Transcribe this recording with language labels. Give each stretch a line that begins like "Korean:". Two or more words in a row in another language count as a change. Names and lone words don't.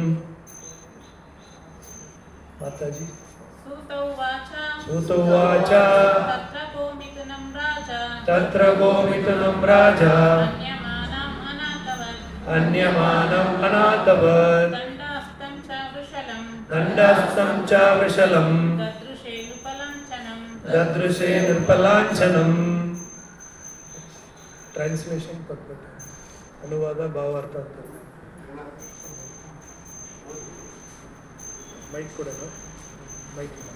Sanskrit: ಮಾತಾಜಿ. ಸೂತವಾಚ ತತ್ರ ಗೋಮಿಥುನಂ ರಾಜ ಅನ್ಯಮಾನಂ ಅನಾಥವತ್ ದಂಡಾಸ್ತಂ ಚ ವೃಷಲಂ ದದೃಶೆ ನೃಪಲಾಂಛನಂ.
Kannada: ಟ್ರಾನ್ಸ್ಲೇಷನ್ ಕೊಟ್ಬಿಟ್ಟು ಅನುವಾದ ಭಾವಾರ್ಥ ಅಂತ. ಮೈಕ್ ಕೊಡೋದು, ಮೈಕ್